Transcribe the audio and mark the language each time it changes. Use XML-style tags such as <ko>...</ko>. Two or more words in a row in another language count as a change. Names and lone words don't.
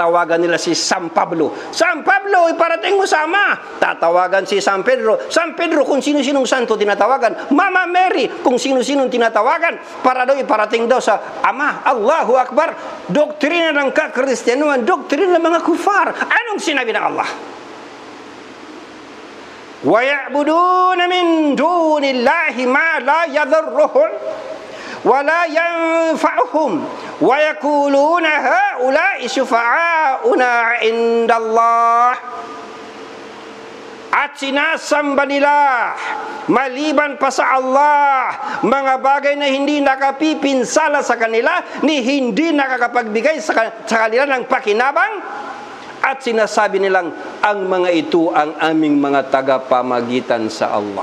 <tl>tatawagan nila si San Pablo. San Pablo, iparating mo sa Ama. Tatawagan si San Pedro. San Pedro, kung sino-sinong santo tinatawagan. Mama Mary, kung sino-sinong tinatawagan. Para daw iparating daw sa Ama.</tl> <ar>الله أكبر.</ar> <tl>Doktrina ng kakristyanuhan, doktrina ng mga kufar. Anong sinabi ng Allah?</tl> <ar>وَيَعْبُدُونَ مِن دُونِ اللَّهِ مَا لَا يَضُرُّهُمْ وَلَا يَنفَعُهُمْ وَيَقُولُونَ هَؤُلَاءِ شُفَعَاؤُنَا عِندَ اللَّهِ.</ar> <tl>At sinasamba nila maliban pa sa Allah mga bagay na hindi nakapipinsala sa kanila ni hindi nakakapagbigay sa kanila ng pakinabang. At sinasabi nilang ang mga ito ang aming mga tagapamagitan sa Allah.</tl>